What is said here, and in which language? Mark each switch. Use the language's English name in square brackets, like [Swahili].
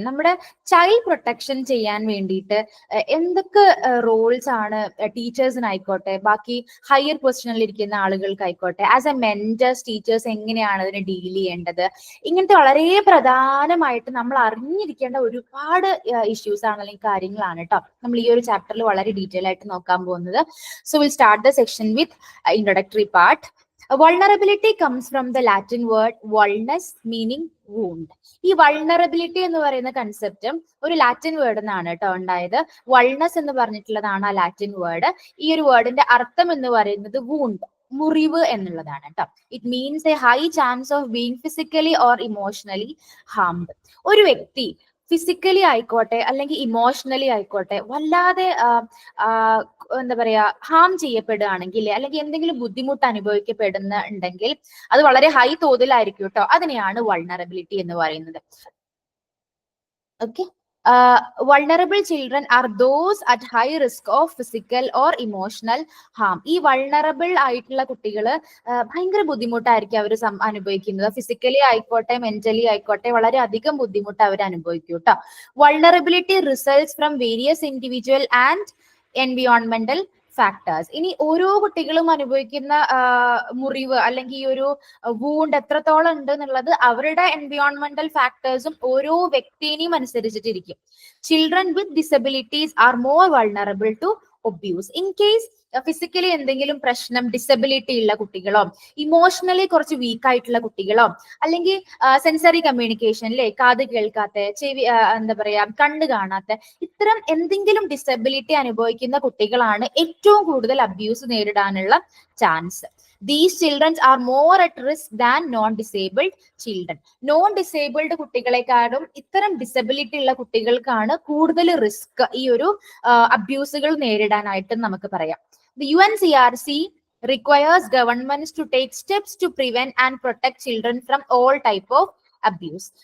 [Malayalam] നമ്മുടെ child protection ചെയ്യാൻ വേണ്ടിയിട്ട് എന്തൊക്കെ റോൾസ് ആണ് ടീച്ചേഴ്സിനായിക്കോട്ടെ, ബാക്കി ഹയർ പൊസിഷനിൽ ഇരിക്കുന്ന ആളുകൾക്കായിക്കോട്ടെ, ആസ് എ മെന്റേഴ്സ് ടീച്ചേഴ്സ് എങ്ങനെയാണ് അതിനെ ഡീൽ ചെയ്യേണ്ടത്, ഇങ്ങനത്തെ വളരെ പ്രധാനമായിട്ട് നമ്മൾ അറിഞ്ഞിരിക്കേണ്ട ഒരുപാട് ഇഷ്യൂസ് ആണ് അല്ലെങ്കിൽ കാര്യങ്ങളാണ് കേട്ടോ നമ്മൾ ഈ ഒരു ചാപ്റ്ററിൽ വളരെ ഡീറ്റെയിൽ ആയിട്ട് നോക്കാൻ പോകുന്നത്. [English] So will start the section with introductory part. Vulnerability comes from the Latin word vulnus, meaning wound. [Malayalam] ഈ വൾണറബിലിറ്റി എന്ന് പറയുന്ന കൺസെപ്റ്റും ഒരു ലാറ്റിൻ വേർഡ് എന്നാണ് കേട്ടോ ഉണ്ടായത്. വൾനസ് എന്ന് പറഞ്ഞിട്ടുള്ളതാണ് ആ ലാറ്റിൻ വേർഡ്. ഈ ഒരു വേർഡിന്റെ അർത്ഥം എന്ന് പറയുന്നത് വൂണ്ട്, മുറിവ് എന്നുള്ളതാണ് കേട്ടോ. [English] It means a high chance of being physically or emotionally harmed. [Malayalam] ഒരു വ്യക്തി ഫിസിക്കലി ആയിക്കോട്ടെ അല്ലെങ്കിൽ ഇമോഷണലി ആയിക്കോട്ടെ വല്ലാതെ എന്താ പറയാ ഹാം ചെയ്യപ്പെടുകയാണെങ്കിൽ അല്ലെങ്കിൽ എന്തെങ്കിലും ബുദ്ധിമുട്ട് അനുഭവിക്കപ്പെടുന്നുണ്ടെങ്കിൽ അത് വളരെ ഹൈ തോതിലായിരിക്കും കേട്ടോ. അതിനെയാണ് വൾണറബിലിറ്റി എന്ന് പറയുന്നത്. [English] Okay, vulnerable children are those at high risk of physical or emotional harm. [Malayalam] ഈ വൾണറബിൾ ആയിട്ടുള്ള കുട്ടികള് ഭയങ്കര ബുദ്ധിമുട്ടായിരിക്കും അവർ അനുഭവിക്കുന്നത്. ഫിസിക്കലി ആയിക്കോട്ടെ മെന്റലി ആയിക്കോട്ടെ വളരെ അധികം ബുദ്ധിമുട്ട് അവർ അനുഭവിക്കും കേട്ടോ. [English] Vulnerability results from various individual and എൻവിയോൺമെന്റൽ factors. [Malayalam] ഇനി ഓരോ കുട്ടികളും അനുഭവിക്കുന്ന മുറിവ് അല്ലെങ്കിൽ ഈ ഒരു വൂണ്ട് എത്രത്തോളം ഉണ്ട് എന്നുള്ളത് അവരുടെ എൻവിയോൺമെന്റൽ ഫാക്ടേഴ്സും ഓരോ വ്യക്തിനെയും അനുസരിച്ചിട്ടിരിക്കും. [English] Children with disabilities are more vulnerable to abuse. [Malayalam] In case physically എന്തെങ്കിലും പ്രശ്നം, ഡിസബിലിറ്റി ഉള്ള കുട്ടികളോ ഇമോഷണലി കുറച്ച് വീക്ക് ആയിട്ടുള്ള കുട്ടികളോ അല്ലെങ്കിൽ സെൻസറി കമ്മ്യൂണിക്കേഷനിലെ കാത് കേൾക്കാത്ത, ചെവി എന്താ പറയാ കണ്ണ് കാണാത്ത, ഇത്തരം എന്തെങ്കിലും ഡിസബിലിറ്റി അനുഭവിക്കുന്ന കുട്ടികളാണ് ഏറ്റവും കൂടുതൽ അബ്യൂസ് നേരിടാനുള്ള chance. [English] These children are more at risk than non-disabled children. [Malayalam] Non-disabled കുട്ടികളെക്കാളും ഇത്തരം ഡിസബിലിറ്റി ഉള്ള കുട്ടികൾക്കാണ് കൂടുതൽ റിസ്ക് ഈ ഒരു അബ്യൂസുകൾ നേരിടാനായിട്ട് നമുക്ക് പറയാം. [English] The UNCRC requires governments to take steps to prevent and protect children from all type of abuse.